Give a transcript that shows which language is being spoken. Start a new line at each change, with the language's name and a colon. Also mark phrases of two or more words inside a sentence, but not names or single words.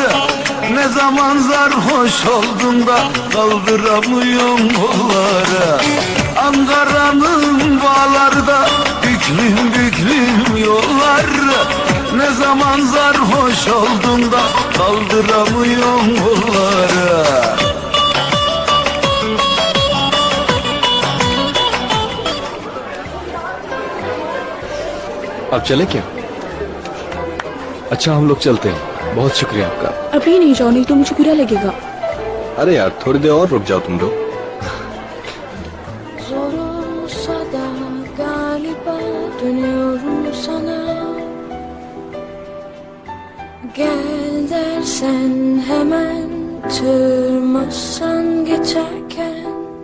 Turkish: Ne zaman sarhoş oldum da kaldıramıyorum kolları. Ankara'nın bağlarda büklüm büklüm yollar. Ne zaman sarhoş oldum da kaldıramıyorum kolları.
Hindi: अब चले क्या? अच्छा हम लोग चलते हैं, बहुत शुक्रिया आपका। अभी नहीं जाओ, नहीं तो मुझे बुरा लगेगा। अरे यार थोड़ी देर और रुक जाओ तुम लोग।
Turkish: Zor olsa da galiba dönüyorum sana. Gel dersen hemen, tırmasan geçerken.